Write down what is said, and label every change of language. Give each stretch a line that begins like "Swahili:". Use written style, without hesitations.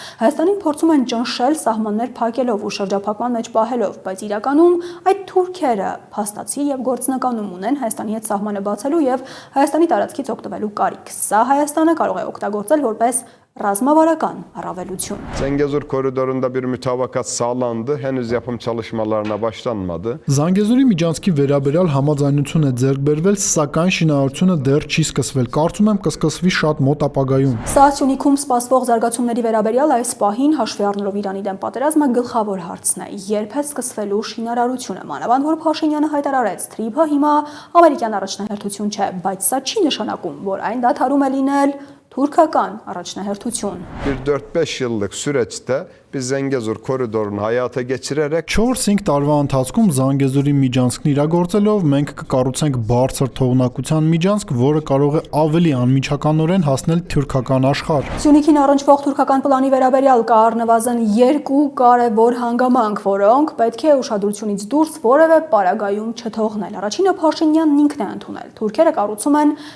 Armenian: Հայաստանին փորձում են ճնշել սահմաններ փակելով ու շրջափակման մեջ պահելով, բայց իրականում այդ թուրքերը փաստացի եւ գործնականում ունեն Հայաստանի հետ սահմանը բացելու եւ Հայաստանի տարածքից օգտվելու կարիք։ Սա Հայաստանը կարող է օգտագործել որպես ռազմավարական առավելություն։
Turkish: Zengezur koridorunda bir mütabakat sağlandı. Henüz yapım çalışmalarına başlanmadı.
Armenian: Զանգեզուրի միջանցքի վերաբերյալ համաձայնություն է ձեռք բերվել, սակայն շինարարությունը դեռ չի սկսվել։ Կարծում եմ կսկսվի շատ մոտ ապագայում։ Սա Սյունիքում սպասվող զարգացումների վերաբերյալ այս պահին հաշվի առնելով Իրանի դեմ պատերազմը գլխավոր հարցն է։ Երբ է սկսվելու շինարարությունը, մանավանդ որ Փաշինյանը հայտարարեց, Թրիփը հիմա ամերիկյան առաջնահերթություն չէ, բայց սա չի նշանակում, որ այն դադարում է լինել Թուրքական առաջնահերթություն։
Turkish: Bir 4-5 yıllık süreçte biz Zengezur koridorunu hayata geçirerek
Armenian: 4-5 տարվա ընթացքում Զանգեզուրի միջանցքն իրագործելով մենք կկառուցենք բարձր թողունակության միջանցք, որը կարող է ավելի անմիջականորեն հասնել թուրքական աշխարհ։ Սյունիքին առնչվող թուրքական պլանի վերաբերյալ կա առնվազն 2 կարևոր հանգամանք, որոնք պետք է ուշադրությունից դուրս որևէ պարագայում չթողնել։ Առաջինը Փաշինյանն ինքն է ընդունել։ Թուրքերը կառուցում են